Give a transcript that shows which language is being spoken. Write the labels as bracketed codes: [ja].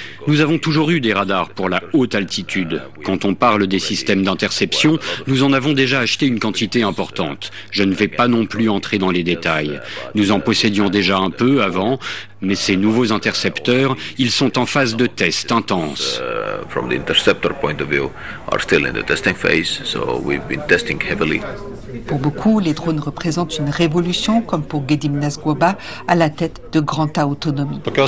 [fr] Nous avons toujours eu des radars pour la haute altitude. Quand on parle des systèmes d'interception, nous en avons déjà acheté une quantité importante. Je ne vais pas non plus entrer dans les détails. Nous en possédions déjà un peu avant, mais ces nouveaux intercepteurs, ils sont en phase de test intense. [en] From the interceptor point of view, are still in the testing phase, so we've been testing heavily. [fr] Pour beaucoup, les drones représentent une révolution, comme pour Gedim Nazgoba, à la tête de Granta Autonomie.